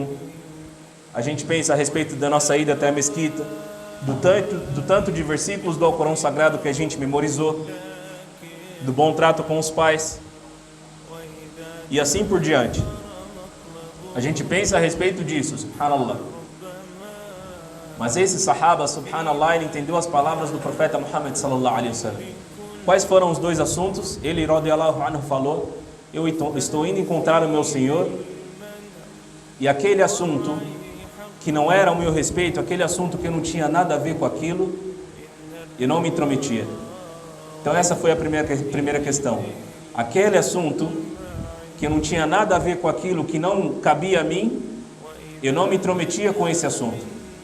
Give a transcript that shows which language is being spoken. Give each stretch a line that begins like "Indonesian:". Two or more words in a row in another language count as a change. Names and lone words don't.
Portuguese: A gente pensa a respeito da nossa ida até a mesquita, do tanto de versículos do Alcorão Sagrado que a gente memorizou, do bom trato com os pais, e assim por diante. A gente pensa a respeito disso, subhanallah. Mas esse sahaba, subhanallah, ele entendeu as palavras do profeta Muhammad
Arabic: صلى الله عليه وسلم.
Portuguese: Quais foram os dois assuntos? Ele,
Arabic: رضي الله عنه,
Portuguese: falou: eu estou indo encontrar o meu Senhor, e aquele assunto que não era ao meu respeito, aquele assunto que eu não tinha nada a ver com aquilo, eu não me intrometia. Então essa foi a primeira questão. Aquele assunto que não tinha nada a ver com aquilo, que não cabia a mim, eu não me intrometia com esse assunto.